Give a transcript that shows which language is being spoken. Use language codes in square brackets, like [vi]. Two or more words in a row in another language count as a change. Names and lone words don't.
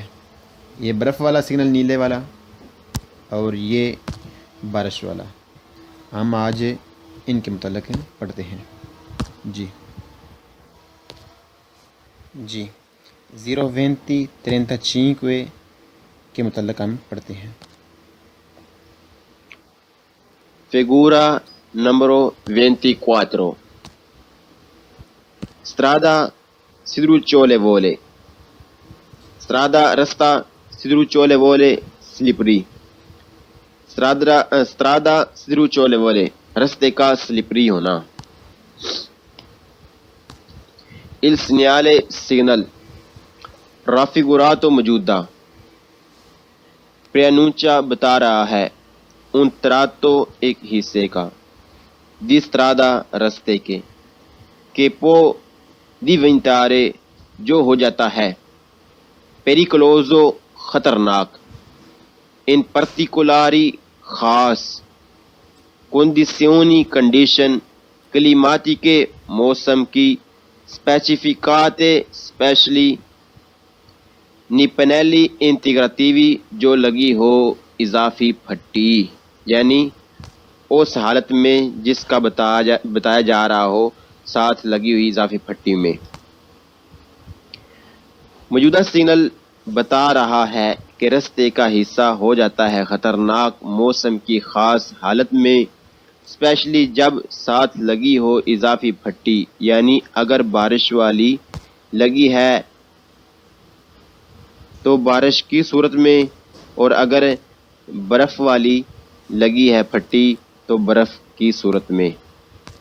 [ur] یہ برف والا سگنل نیلے والا اور یہ بارش والا۔ ہم آج ان کے متعلق پڑھتے ہیں۔ جی 0:20:35 کے متعلق ہم پڑھتے ہیں۔ [it] Figura numero 24. Strada sidrucciolevole. Strada rasta sidrucciolevole slippery. Strada sidrucciolevole [ur] رستے کا سلپری ہونا۔ [it] Il segnale signal raffigurato موجودہ preannuncia [ur] بتا رہا ہے [it] un tratto [ur] ایک حصے کا [it] di [ur] strada رستے کے [it] che può diventare [ur] جو ہو جاتا ہے pericoloso خطرناک [it] in particolari [ur] خاص [it] condizioni condition climatiche [ur] موسم کی specificate specially [it] ni pannelli integrativi [ur] جو لگی ہو اضافی پھٹی، یعنی اس حالت میں جس کا بتایا جا رہا ہو ساتھ لگی ہوئی اضافی پھٹی میں۔ موجودہ سگنل بتا رہا ہے کہ رستے کا حصہ ہو جاتا ہے خطرناک موسم کی خاص حالت میں، اسپیشلی جب ساتھ لگی ہو اضافی پھٹی، یعنی اگر بارش والی لگی ہے تو بارش کی صورت میں، اور اگر برف والی لگی ہے پھٹی تو برف کی صورت میں۔